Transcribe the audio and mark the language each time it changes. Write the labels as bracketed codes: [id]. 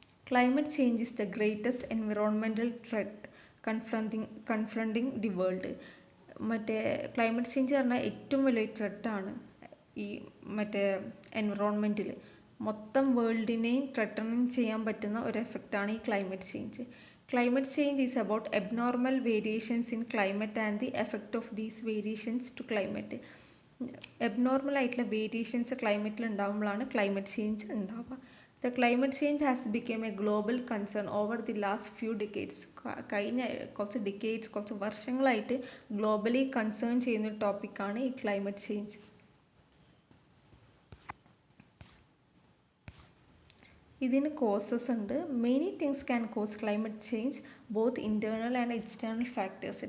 [en] Climate change is the greatest environmental threat confronting the world. [ml] മറ്റേ climate change പറഞ്ഞാൽ ഏറ്റവും വലിയ ത്രെറ്റാണ് ഈ മറ്റേ എൻവിറോൺമെൻറ്റിൽ. മൊത്തം വേൾഡിനെയും ത്രെട്ടൺ ചെയ്യാൻ പറ്റുന്ന ഒരു എഫക്റ്റാണ് ഈ climate change. [en] Climate change is about abnormal variations in climate and the effect of these variations to climate. [ml] Abnormal ആയിട്ടുള്ള വേരിയേഷൻസ് ക്ലൈമറ്റിൽ ഉണ്ടാകുമ്പോഴാണ് ക്ലൈമറ്റ് ചേഞ്ച് ഉണ്ടാവുക. [en] The climate change has become a global concern over the last few decades. [ml] കഴിഞ്ഞ കുറച്ച് വർഷങ്ങളായിട്ട് globally concern ചെയ്യുന്ന ടോപ്പിക്കാണ് ഈ climate change. ഇതിന് causes ഉണ്ട്. [en] Many things can cause climate change, both internal and external factors.